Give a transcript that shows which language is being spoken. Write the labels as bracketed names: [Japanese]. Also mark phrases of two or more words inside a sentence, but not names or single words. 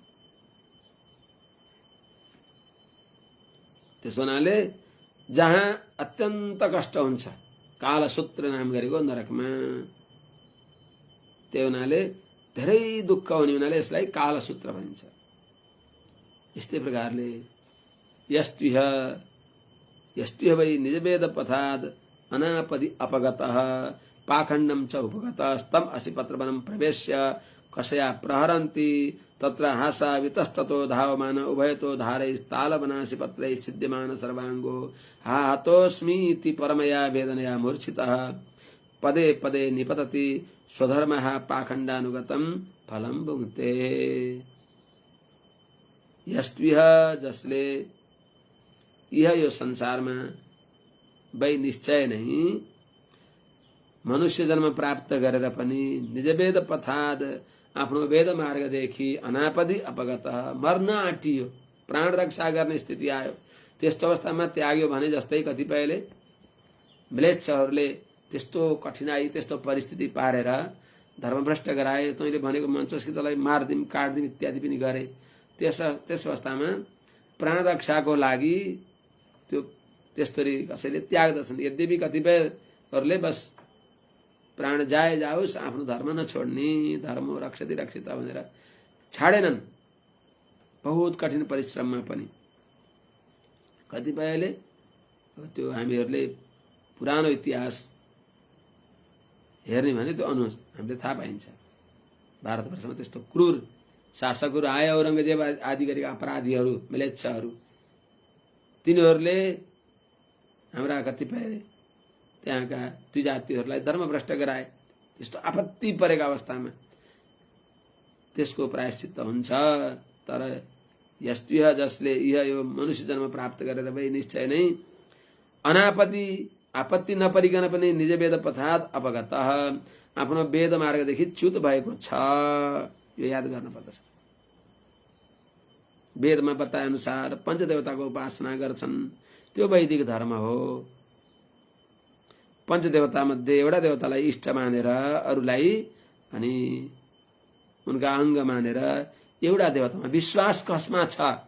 [Nepali] त्यसो हुनाले जहाँ अत्यन्त कष्ट हुन्छ कालसूत्र नाम गरेको नरकमा, त्यही हुनाले धेरै दुःख हुने हुनाले यसलाई कालसूत्र भनिन्छ। [Sanskrit] यस्तै प्रकारले यस्त्विह वै निजवेद पथाद अनापदि अपगतः पाखण्डम च उपगतः स्तम असि पत्रवनं प्रवेश्य कसया प्रहरन्ति तत्र हासा वितस्ततो धावमान उभयतो धारैस्तालवनासि पत्रैः छिद्यमान सर्वांगो हा हतोऽस्मीति परमया वेदनया मूर्छितः पदे पदे निपतति स्वधर्मः पाखण्डानुगतं फलं भुङ्क्ते। [Nepali] यस्त्विह जसले यह यो संसारमा वै निश्चय नहीं मनुष्य जन्म प्राप्त गरेर पनि [Sanskrit] निज वेद पथाद [Nepali] आफ्नो वेद मार्गदेखि [Sanskrit] अनापदि अपगत [Nepali] मर्न आँटियो, प्राण रक्षा गर्ने स्थिति आयो, त्यस्तो अवस्थामा त्याग्यो भने जस्तै कतिपयले म्लेच्छहरूले त्यस्तो कठिनाई त्यस्तो परिस्थिति पारेर धर्मभ्रष्ट गराए, तैँले भनेको मन्छस् कि तँलाई मार्दिम काट्दिम इत्यादि पनि गरे। त्यस अवस्थामा प्राण रक्षाको लागि त्यो त्यस्तरी कसैले त्याग्दछन्। यद्यपि कतिपयहरूले बस प्राण जाए जाओस् आफ्नो धर्म नछोड्ने, [Sanskrit] धर्म रक्षति रक्षिता [Nepali] भनेर छाडेनन् बहुत कठिन परिश्रममा पनि। कतिपयले त्यो हामीहरूले पुरानो इतिहास हेर्ने भने त्यो हामीले थाहा पाइन्छ भारतवर्षमा त्यस्तो क्रूर शासकहरू आए, औरङ्गजेब आदि गरेका अपराधीहरू म्लेच्छहरू, तिनीहरूले हाम्रा कतिपय त्यहाँका द्विजातिहरूलाई धर्मभ्रष्ट गराए। त्यस्तो आपत्ति परेको अवस्थामा त्यसको प्रायश्चित्त हुन्छ। तर यस्त्विह जसले यह यो मनुष्य जन्म प्राप्त गरेर भई निश्चय नै अनापत्ति आपत्ति नपरिकन पनि [Sanskrit] निज वेद पथात अपगतः [Nepali] आफ्नो वेद मार्गदेखि च्युत भएको छ। यो याद गर्न पर्दछ। वेदमा बताए अनुसार पञ्चदेवताको उपासना गर्छन्, त्यो वैदिक धर्म हो। पञ्चदेवता मध्ये एउटा देवतालाई इष्ट मानेर अरूलाई अनि उनका अङ्ग मानेर एउटा देवतामा विश्वास कसमा छ?